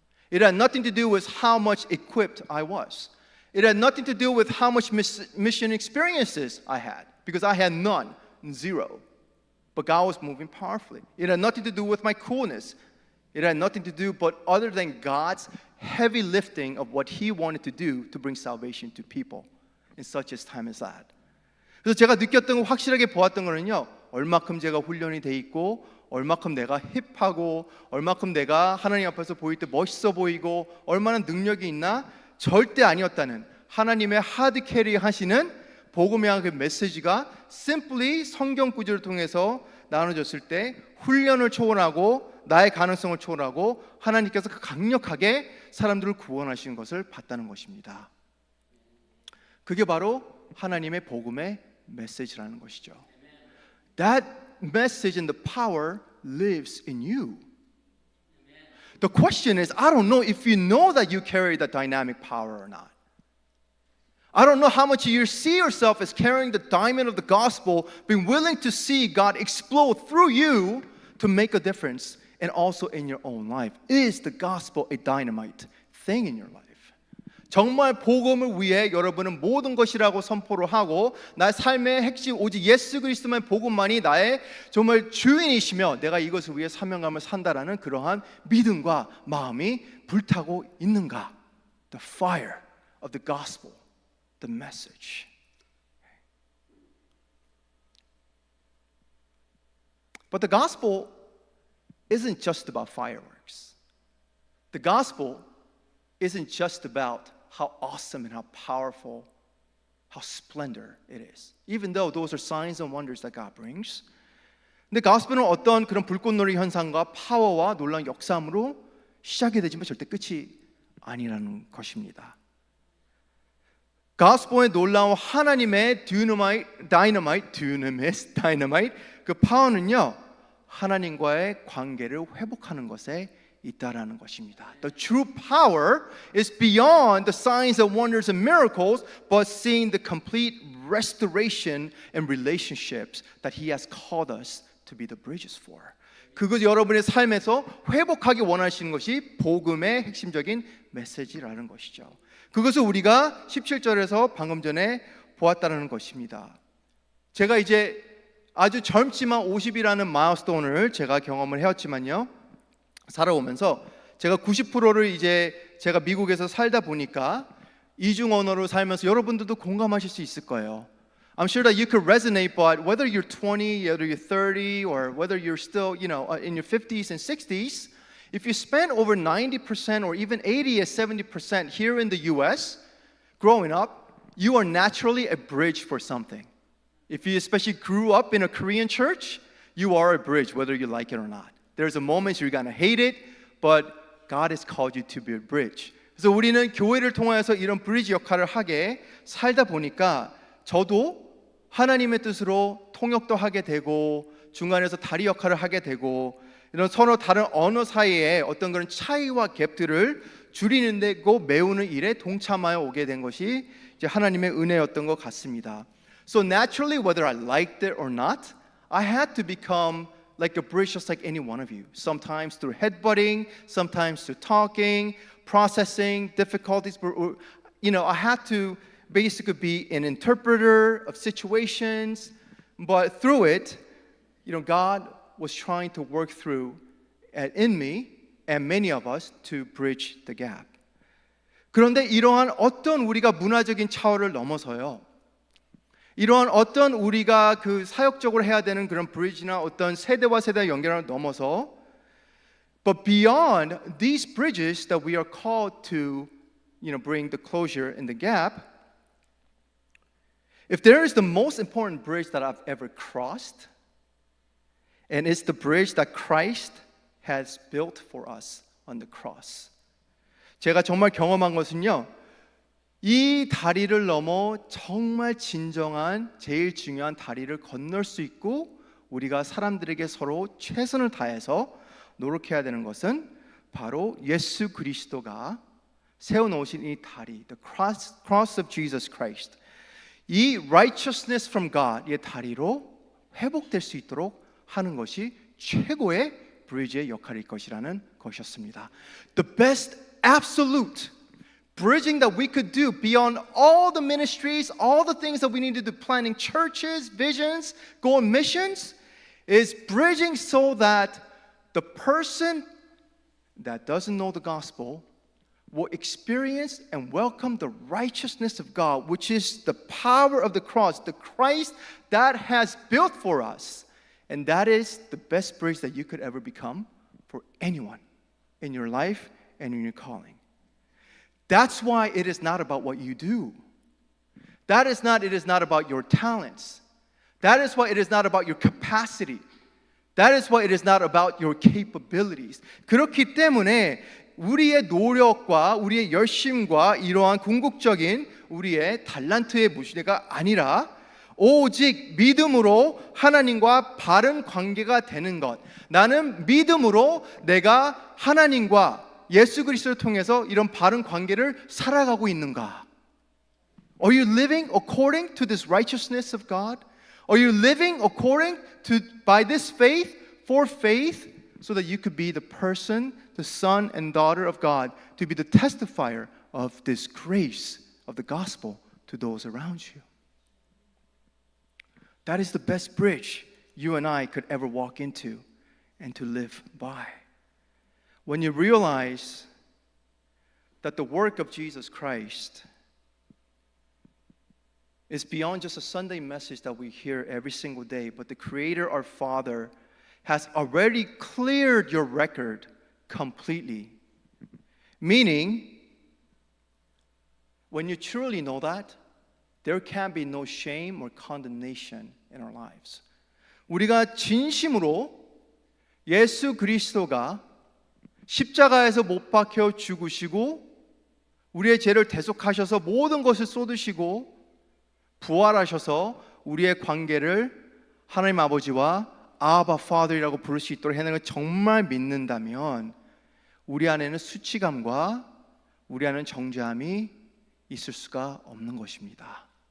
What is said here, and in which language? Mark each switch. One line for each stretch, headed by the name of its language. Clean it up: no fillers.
English: It had nothing to do with how much equipped I was. It had nothing to do with how much mission experiences I had, because I had none, zero. But God was moving powerfully. It had nothing to do with my coolness. It had nothing to do but other than God's heavy lifting of what He wanted to do to bring salvation to people in such a time as that.
Korean: 그래서 제가 느꼈던 거, 확실하게 보았던 거는요, 얼마큼 제가 훈련이 돼 있고, 얼마큼 내가 힙하고, 얼마큼 내가 하나님 앞에서 보일 때 멋있어 보이고, 얼마나 능력이 있나? 절대 아니었다는, 하나님의 하드 캐리 하시는 복음의 그 메시지가 simply 성경 구절을 통해서 나눠졌을 때 훈련을 초월하고 나의 가능성을 초월하고 하나님께서 강력하게 사람들을 구원하시는 것을 봤다는 것입니다. 그게 바로 하나님의 복음의 메시지라는 것이죠.
English: That message and the power lives in you. The question is, I don't know if you know that you carry the dynamic power or not. I don't know how much you see yourself as carrying the diamond of the gospel, being willing to see God explode through you to make a difference, and also in your own life. Is the gospel a dynamite thing in your life?
Korean: 정말 복음을 위해 여러분은 모든 것이라고 선포를 하고 나의 삶의 핵심 오직 예수 그리스도만 복음만이 나의 정말 주인이시며 내가 이것을 위해 사명감을 산다라는 그러한 믿음과 마음이 불타고 있는가?
English: The fire of the gospel, the message. But the gospel isn't just about fireworks. The gospel isn't just about how awesome and how powerful, how splendor it is. Even though those are signs and wonders that God brings.
Korean: 근데 가스펠은 어떤 그런 불꽃놀이 현상과 파워와 놀라운 역사함으로 시작이 되지만 절대 끝이 아니라는 것입니다. 가스펠의 놀라운 하나님의 dynamis, 그 파워는요, 하나님과의 관계를 회복하는 것에 있다라는 것입니다.
English: The true power is beyond the signs and wonders and miracles, but seeing the complete restoration and relationships that He has called us to be the bridges for.
Korean: 그것 여러분의 삶에서 회복하기 원하시는 것이 복음의 핵심적인 메시지라는 것이죠. 그것을 우리가 17절에서 방금 전에 보았다는 것입니다. 제가 이제 아주 젊지만 50이라는 마일스톤을 제가 경험을 해왔지만요, 살아오면서 제가 90%를 이제 제가 미국에서 살다 보니까 이중 언어로 살면서 여러분들도 공감하실 수 있을 거예요.
English: I'm sure that you could resonate, but whether you're 20, whether you're 30, or whether you're still, in your 50s and 60s, if you spend over 90% or even 80 or 70% here in the US, growing up, you are naturally a bridge for something. If you especially grew up in a Korean church, you are a bridge, whether you like it or not. There's a moment you're gonna hate it, but God has called you to be a bridge.
Korean: 그래서 우리는 교회를 통해서 이런 브리지 역할을 하게 살다 보니까 저도 하나님의 뜻으로 통역도 하게 되고 중간에서 다리 역할을 하게 되고 이런 서로 다른 언어 사이에 어떤 그런 차이와 갭들을 줄이는데 그 메우는 일에 동참하여 오게 된 것이 이제 하나님의 은혜였던 것 같습니다.
English: So naturally, whether I liked it or not, I had to become like a bridge just like any one of you. Sometimes through headbutting, sometimes through talking, processing difficulties. I had to basically be an interpreter of situations, but through it, God was trying to work through in me and many of us to bridge the gap.
Korean: 그런데 이러한 어떤 우리가 문화적인 차원을 넘어서요. 이러한 어떤 우리가 그 사역적으로 해야 되는 그런 브리지나 어떤 세대와 세대의 연결을 넘어서
English: but beyond these bridges that we are called to bring the closure in the gap, if there is the most important bridge that I've ever crossed, and it's the bridge that Christ has built for us on the cross.
Korean: 제가 정말 경험한 것은요, 이 다리를 넘어 정말 진정한 제일 중요한 다리를 건널 수 있고 우리가 사람들에게 서로 최선을 다해서 노력해야 되는 것은 바로 예수 그리스도가 세워놓으신 이 다리,
English: the cross of Jesus Christ.
Korean: 이
English: righteousness from God,
Korean: 이 다리로 회복될 수 있도록 하는 것이 최고의 브리지의 역할일 것이라는 것이었습니다.
English: The best absolute bridging that we could do beyond all the ministries, all the things that we need to do, planning churches, visions, go on missions, is bridging so that the person that doesn't know the gospel will experience and welcome the righteousness of God, which is the power of the cross, the Christ that has built for us. And that is the best bridge that you could ever become for anyone in your life and in your calling. That's why it is not about what you do. It is not about your talents. That is why it is not about your capacity. That is why it is not about your capabilities.
Korean: 그렇기 때문에 우리의 노력과 우리의 열심과 이러한 궁극적인 우리의 달란트의 무시가 아니라 오직 믿음으로 하나님과 바른 관계가 되는 것. 나는 믿음으로 내가 하나님과 예수 그리스도를 통해서 이런 바른 관계를 살아가고 있는가?
English: Are you living according to this righteousness of God? Are you living according to by this faith for faith so that you could be the person, the son and daughter of God, to be the testifier of this grace of the gospel to those around you? That is the best bridge you and I could ever walk into and to live by. When you realize that the work of Jesus Christ is beyond just a Sunday message that we hear every single day, but the Creator, our Father, has already cleared your record completely. Meaning, when you truly know that, there can be no shame or condemnation in our lives.
Korean: 우리가 진심으로 예수 그리스도가 십자가에서 못 박혀 죽으시고 우리의 죄를 대속하셔서 모든 것을 쏟으시고 부활하셔서 우리의 관계를 하나님 아버지와 아바 파더이라고 부를 수 있도록 해내는 걸 정말 믿는다면 우리 안에는 수치감과 우리 안에는 정죄함이 있을 수가 없는 것입니다.